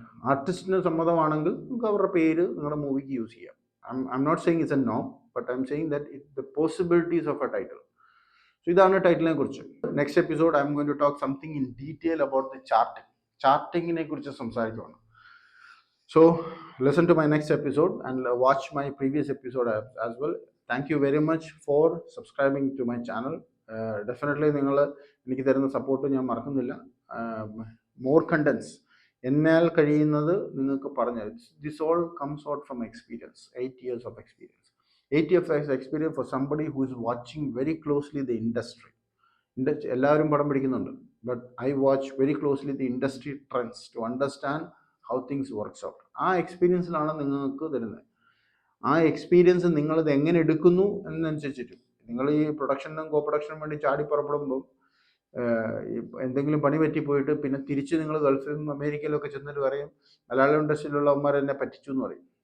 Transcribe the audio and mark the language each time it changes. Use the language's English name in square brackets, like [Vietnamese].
[Malayalam] ആർട്ടിസ്റ്റിന് സമ്മതമാണെങ്കിൽ നമുക്ക് അവരുടെ പേര് നിങ്ങളുടെ മൂവിക്ക് യൂസ് ചെയ്യാം. [English] I'm not saying it's a norm, but I'm saying that the possibilities of a title. So [Malayalam] ഇതാണ് ടൈറ്റിലിനെ കുറിച്ച്. [English] next episode I'm going to talk something in detail about the ചാർട്ടിങ്ങിനെ [Malayalam] കുറിച്ച് സംസാരിക്കുകയാണ്. [English] So listen to my next episode and watch my previous episode as well. Thank you very much for subscribing to my channel. [Malayalam] Definitely നിങ്ങൾ എനിക്ക് തരുന്ന support ഞാൻ മറക്കുന്നില്ല. More contents എന്നാൽ കഴിയുന്നത് നിങ്ങൾക്ക് പറഞ്ഞു. [English] This all comes out from experience, 8 years of experience. 8 years of experience for somebody who is watching very closely the industry. [Malayalam] എല്ലാവരും പടം പിടിക്കുന്നുണ്ട്, [English] But I watch very closely the industry trends to understand how things works out. [Malayalam] ആ എക്സ്പീരിയൻസിലാണ് നിങ്ങൾക്ക് തരുന്നത്. ആ experience നിങ്ങളിത് എങ്ങനെ എടുക്കുന്നു എന്നനുസരിച്ചിട്ട്, നിങ്ങൾ ഈ പ്രൊഡക്ഷനും കോ പ്രൊഡക്ഷനും വേണ്ടി ചാടി പുറപ്പെടുമ്പോൾ എന്തെങ്കിലും പണി പറ്റിപ്പോയിട്ട് പിന്നെ തിരിച്ച് നിങ്ങൾ ഗൾഫിലും അമേരിക്കയിലൊക്കെ ചെന്നിട്ട് പറയും മലയാളം ഇൻഡസ്ട്രിയിലുള്ളവന്മാർ എന്നെ പറ്റിച്ചു എന്ന് പറയും.